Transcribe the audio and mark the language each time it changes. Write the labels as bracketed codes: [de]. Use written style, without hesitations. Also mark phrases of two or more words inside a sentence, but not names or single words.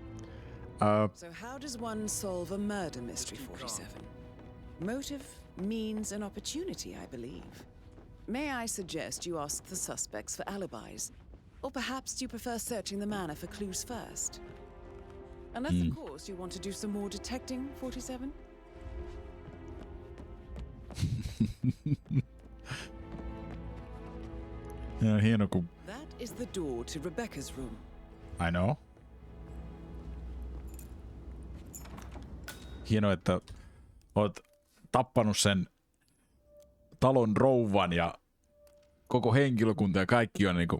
[en] So how does one solve a murder mystery, 47? Motive, means, and opportunity, I believe. May I suggest you ask the suspects for alibis? Or perhaps do you prefer searching the manor for clues first? Unless, of course, you want to do some more detecting, 47? [fi] Hieno kun... [en] That is the door to Rebecca's room. I know. [fi] Hieno, että oot tappanut sen talon rouvan ja koko henkilökunta ja kaikki on niinku...